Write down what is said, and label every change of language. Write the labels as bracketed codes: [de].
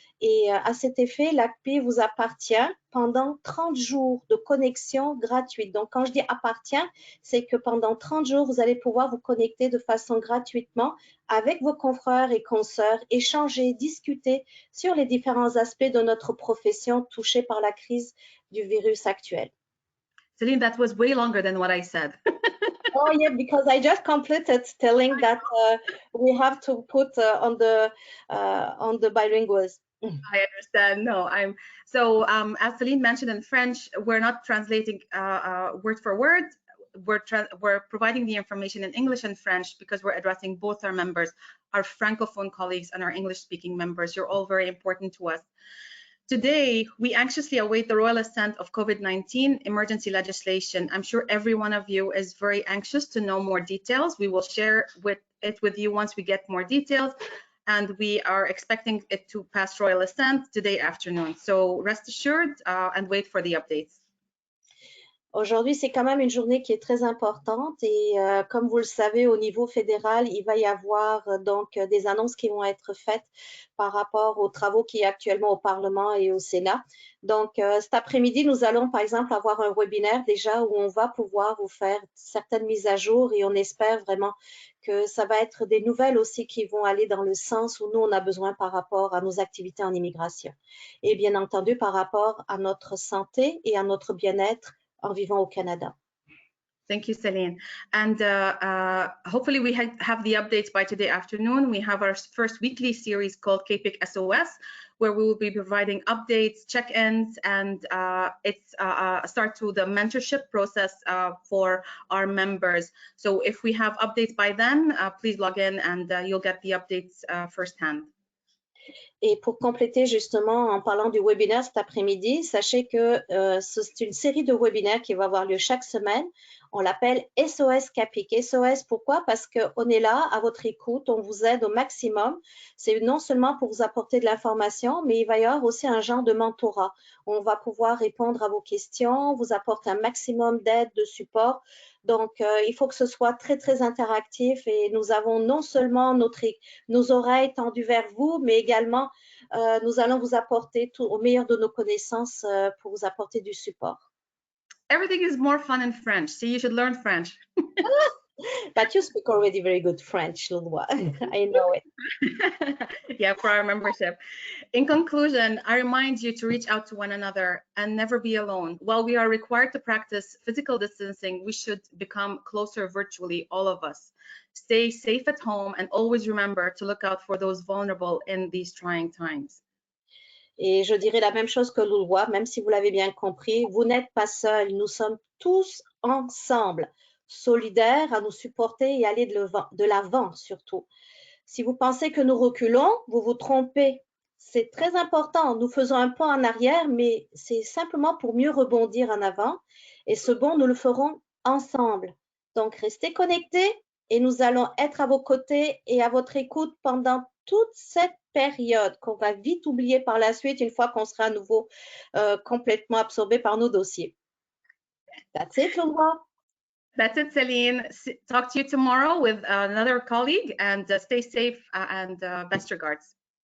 [fr] Et à cet effet, l'ACPI vous appartient pendant 30 jours de connexion gratuite. Donc, quand je dis appartient, c'est que pendant 30 jours, vous allez pouvoir vous connecter de façon gratuitement avec vos confrères et consoeurs, échanger, discuter sur les différents aspects de notre profession touchée par la crise du virus actuel. [en] Celine, that was way longer than what I said. Oh yeah, because I just completed telling that we have to put on the bilinguals. I understand. No, as Celine mentioned in French, we're not translating word for word. We're providing the information in English and French because we're addressing both our members, our Francophone colleagues and our English-speaking members. You're all very important to us. Today, we anxiously await the royal assent of COVID-19 emergency legislation. I'm sure every one of you is very anxious to know more details. We will share it with you once we get more details, and we are expecting it to pass royal assent today afternoon. So rest assured and wait for the updates. [fr] Aujourd'hui, c'est quand même une journée qui est très importante et comme vous le savez, au niveau fédéral, il va y avoir donc des annonces qui vont être faites par rapport aux travaux qui est actuellement au Parlement et au Sénat. Donc, cet après-midi, nous allons par exemple avoir un webinaire déjà où on va pouvoir vous faire certaines mises à jour et on espère vraiment que ça va être des nouvelles aussi qui vont aller dans le sens où nous, on a besoin par rapport à nos activités en immigration. Et bien entendu, par rapport à notre santé et à notre bien-être en vivant au Canada. [en] Thank you, Celine. And hopefully we have the updates by today afternoon. We have our first weekly series called CAPEC SOS, where we will be providing updates, check-ins, and it's a start to the mentorship process for our members. So if we have updates by then, please log in and you'll get the updates firsthand. [fr] Et pour compléter justement en parlant du webinaire cet après-midi, sachez que c'est une série de webinaires qui va avoir lieu chaque semaine. On l'appelle SOS Capic. SOS, pourquoi? Parce qu'on est là à votre écoute, on vous aide au maximum. C'est non seulement pour vous apporter de l'information, mais il va y avoir aussi un genre de mentorat. On va pouvoir répondre à vos questions, vous apporter un maximum d'aide, de support. Donc, il faut que ce soit très, très interactif et nous avons non seulement nos oreilles tendues vers vous, mais également, nous allons vous apporter tout au meilleur de nos connaissances pour vous apporter du support. [en] Everything is more fun in French, so you should learn French. But you speak already very good French, Lulwa. I know it. Yeah, for our membership. In conclusion, I remind you to reach out to one another and never be alone. While we are required to practice physical distancing, we should become closer virtually, all of us. Stay safe at home and always remember to look out for those vulnerable in these trying times. [fr] Et je dirais la même chose que Lulwa, même si vous l'avez bien compris, vous n'êtes pas seul. Nous sommes tous ensemble, solidaires à nous supporter et aller de l'avant surtout. Si vous pensez que nous reculons, vous vous trompez. C'est très important. Nous faisons un pas en arrière, mais c'est simplement pour mieux rebondir en avant. Et ce bond, nous le ferons ensemble. Donc, restez connectés et nous allons être à vos côtés et à votre écoute pendant toute cette période qu'on va vite oublier par la suite une fois qu'on sera à nouveau complètement absorbé par nos dossiers. [en] That's it, Lulwa. That's it, Celine. Talk to you tomorrow with another colleague and stay safe and best regards.